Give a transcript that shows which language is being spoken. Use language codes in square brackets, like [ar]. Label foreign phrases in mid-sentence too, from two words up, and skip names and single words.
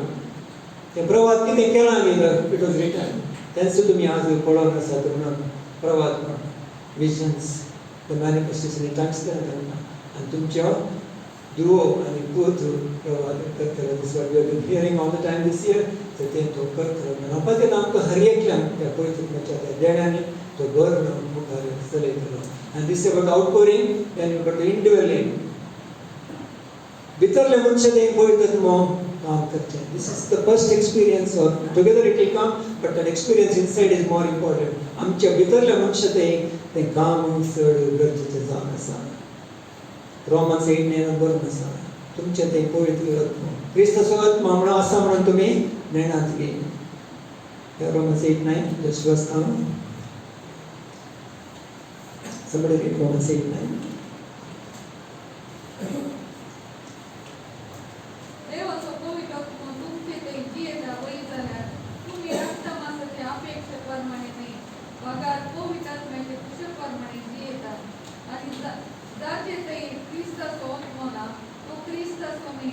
[kok] तें प्रवाद कितें केलां गेलं [en] it was written. [kok] तेंच तुमी आज पळोवन आसात म्हणून प्रवाद म्हण [en] visions the manifestation in tongues [kok] करता आनी तुमच्यो दुवो आनी पूत प्रवाद करतले. [en] this what we have been hearing all the time this year. [kok] तें तो करतलो म्हणून तेन्ना आमकां हर एकल्याक त्या पवित्रात्म्याच्या त्या देण्यानी तो भर मुखार चलयतलो. आनी [en] this about outpouring and about the individual [kok] भितरले मनशा तें पवित्रात्मा काम करचें. [en] This is the first experience or together it will come, but that experience inside is more important. [kok] आमच्या भितरल्या मनशा तें काम चड गरजेचें जावन आसा. रोमन्स 8:9 बरोवन आसा तुमचें तें पवित्र आत्मा क्रिस्ताचो आत्मा म्हणून आसा म्हणून तुमी नेणातली. [en] Romans 8:9 just verse down. Somebody read Romans 8:9. [kok] देवाचो पवित्र आत्मा तुमचे ते जियेता वय जाल्यार तुम्ही रक्तमांसाचे अपेक्षे प्रमाणे न्ही वगार पवित्र आत्म्याचे कुशल प्रमाणे जियेता आणि जाचे ते क्रिस्ताचो आत्मा ना तो क्रिस्ताचो न्ही.